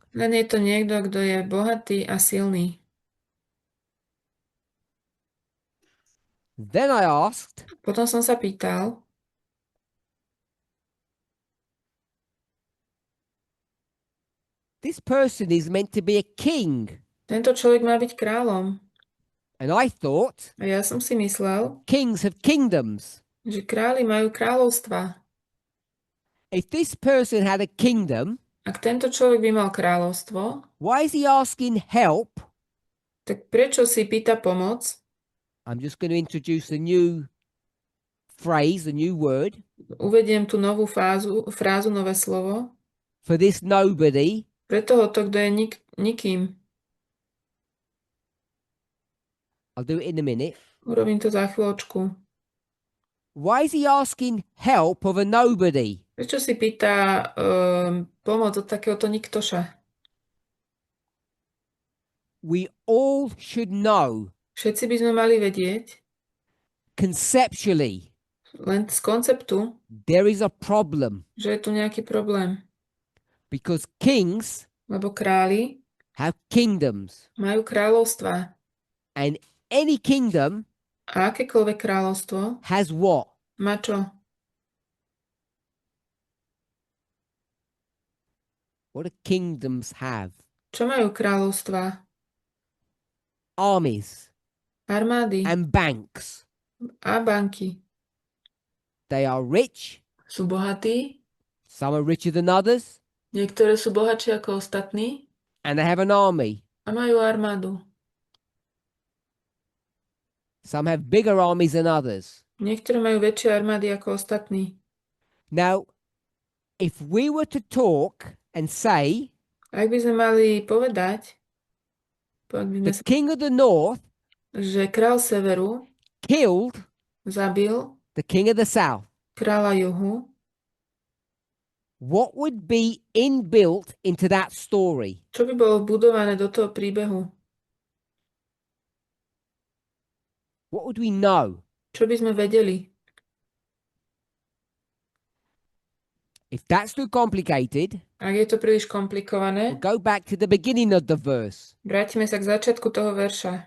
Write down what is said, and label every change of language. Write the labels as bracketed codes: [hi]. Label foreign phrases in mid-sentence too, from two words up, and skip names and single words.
[sk] Len je to niekto, kto je bohatý a silný. [en] Then I asked, [sk] Potom som sa pýtal, [en] this person is meant to be a king. [sk] tento človek má byť kráľom. [en] And I thought, [sk] A ja som si myslel, [en] kings have kingdoms. [sk] že králi majú kráľovstva. [en] If this person had a kingdom, [sk] Ak tento človek by mal kráľovstvo, [en] why is he asking help? [sk] tak prečo si pýta pomoc? [en] I'm just going to introduce a new phrase, a new word [sk] Uvediem tu novú frázu, nové slovo. [en] for this nobody. [sk] Pre tohoto, kto je nikým. [en] I'll do it in a minute. [sk] Urobím to za chvíľočku. [en] Why is he asking help of a nobody? [sk] Prečo si pýta pomoc od takéhoto niktoša? [en] We all should know [sk] Všetci by sme mali vedieť, [en] conceptually [sk] len z konceptu, [en] there is a problem [sk] že je tu nejaký problém. [en] because kings [sk] Lebo králi [en] have kingdoms, [sk] majú kráľovstva. [en] and any kingdom [sk] A akékoľvek kráľovstvo [en] has what? [sk] má čo? [en] What do kingdoms have? [sk] Čo majú kráľovstva? [en] armies [sk] armády [en] and banks. [sk] a banky. [en] They are rich. [sk] Sú bohatí, [en] Some are richer than others. [sk] niektoré sú bohatšie ako ostatní [en] And they have an army. [sk] a majú armádu. [en] Some have bigger armies than others. [sk] Niektoré majú väčšie armády ako ostatní. [en] Now, if we were to talk and say [sk] Ak by sme mali povedať, [en] the king of the north [sk] že král severu [en] killed [sk] zabil [en] the king of the south, [sk] kráľa juhu, [en] what would be inbuilt into that story? [sk] čo by bolo vbudované do toho príbehu? [en] What would we know? [sk] Čo by sme vedeli? [en] If that's too complicated, [sk] Ak je to príliš komplikované, [en] we'll go back to the beginning of the verse. [sk] vrátime sa k začiatku toho verša.